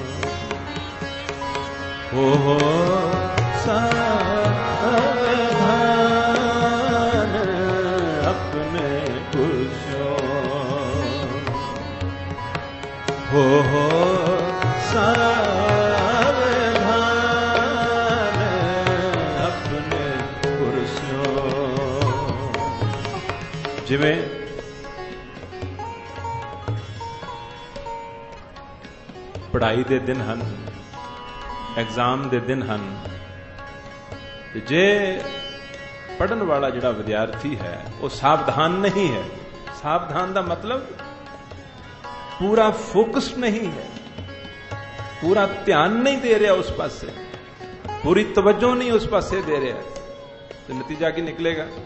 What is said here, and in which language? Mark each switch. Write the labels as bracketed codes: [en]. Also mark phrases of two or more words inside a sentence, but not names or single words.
[pa] ਸਾਵਧਾਨ ਅਪਣੇ ਗੁਰ ਸਿਓਂ, ਸਾਵਧਾਨ ਅਪਣੇ ਗੁਰ ਸਿਓਂ। ਜਿਵੇਂ ਪੜ੍ਹਾਈ ਦੇ ਦਿਨ ਹਨ, ਐਗਜ਼ਾਮ ਦੇ ਦਿਨ ਹਨ, ਜੇ ਪੜ੍ਹਨ [hi] वाला जिहड़ा विद्यार्थी है वो सावधान नहीं है, सावधान का मतलब पूरा फोकस्ड नहीं है, पूरा ध्यान नहीं दे रहा उस पासे, पूरी तवज्जो नहीं उस पासे दे रहा, तो नतीजा क्या निकलेगा?